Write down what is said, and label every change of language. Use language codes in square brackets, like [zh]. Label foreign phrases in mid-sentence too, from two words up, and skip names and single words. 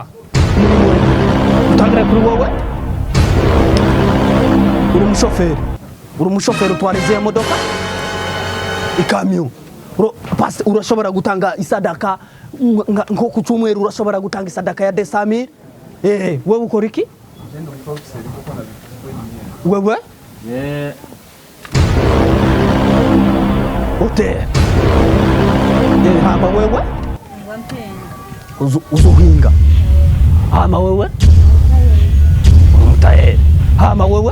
[rn] Utangire kuri wowe. Uri umushoferi utwareze modoka, ikamyo. Urashobora gutanga isadaka nko ku cyumweru, urashobora gutanga isadaka ya 200,000. Wewe ukora iki? Wewe? Hotel. Hama wewe? Uzuhinga. Hama wewe? Umutayeri. Hama wewe?